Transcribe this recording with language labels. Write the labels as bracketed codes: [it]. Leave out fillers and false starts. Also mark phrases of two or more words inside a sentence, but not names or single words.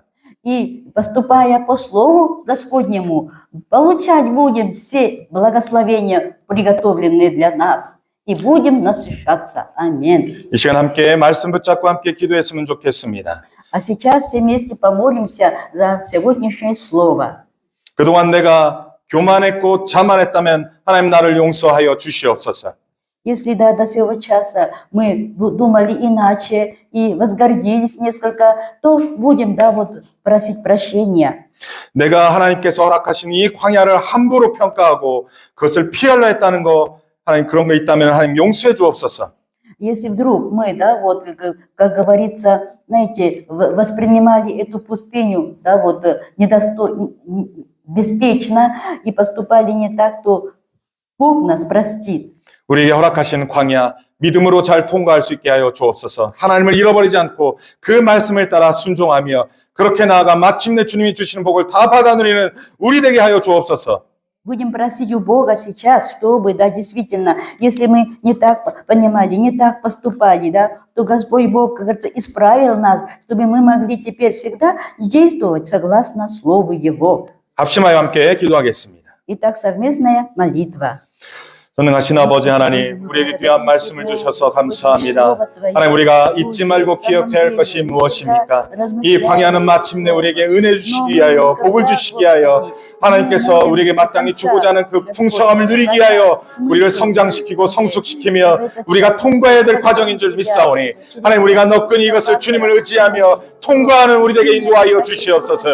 [ru] И поступая по Слову Господнему, получать будем все благословения, приготовленные для нас, и будем насыщаться. Аминь. [ko] 이 시간 함께 말씀 붙잡고 함께 기도했으면 좋겠습니다. [ru] А сейчас все вместе помолимся за сегодняшнее Слово. [ko] 그동안 내가 교만했고 자만했다면 하나님 나를 용서하여 주시옵소서. [ru] Если да, до сего часа мы думали иначе и возгордились несколько, то будем, да, вот, просить прощения. [ko] 내가 하나님께서 허락하신 이 광야를 함부로 평가하고 그것을 피하려 했다는 거 하나님 그런 거 있다면 하나님 용서해 주옵소서. [ru] Если вдруг мы, да, вот, как говорится, знаете, воспринимали эту пустыню, да, вот, беспечно и поступали не так, то Бог нас простит. [ko] 우리에게 허락하신 광야 믿음으로 잘 통과할 수 있게 하여 주옵소서. 하나님을 잃어버리지 않고 그 말씀을 따라 순종하며 그렇게 나아가 마침내 주님이 주시는 복을 다 받아 누리는 우리 되게 하여 주옵소서. [ru] Будем просить у Бога сейчас, чтобы, да, действительно, если мы не так понимали, не так поступали, да, то Господь Бог, как говорится, исправил нас, чтобы мы могли теперь всегда действовать согласно Слову Его. [ko] 합심하여 함께 기도하겠습니다. [ru] Итак, совместная молитва. [ko] 전능하신 아버지 하나님, 우리에게 귀한 말씀을 주셔서 감사합니다. 하나님, 우리가 잊지 말고 기억해야 할 것이 무엇입니까? 이 광야는 마침내 우리에게 은혜 주시기 위하여, 복을 주시기 위하여, 하나님께서 우리에게 마땅히 주고자 하는 그 풍성함을 누리기 위하여 우리를 성장시키고 성숙시키며 우리가 통과해야 될 과정인 줄 믿사오니, 하나님, 우리가 너끈히 이것을 주님을 의지하며 통과하는 우리에게 인도하여 주시옵소서.